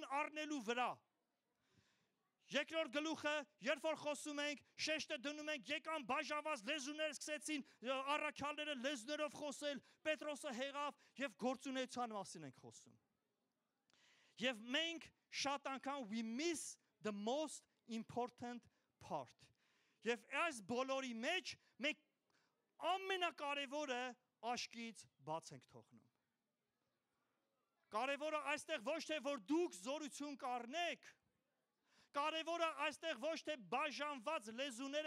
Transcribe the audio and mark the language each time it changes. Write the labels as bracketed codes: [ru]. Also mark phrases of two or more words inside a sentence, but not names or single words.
[hy] առնելու վրա։ Երկրորդ գլուխը, երբ որ խոսում ենք, շեշտը դնում ենք եկան բաժանված լեզուներ սկսեցին առաքյալները լեզուներով խոսել, Պետրոսը հեղավ եւ գործունեության մասին ենք խոսում։ Եվ մենք շատ անգամ [en] we miss the most important part։ [hy] Եվ այս բոլորի մեջ մենք ամենակարևորը աշկից բաց ենք թողնում։ Կարևորը այստեղ ոչ թե որ դուք զորություն կառնեք, կարևորը այստեղ ոչ թե բաժանված լեզուները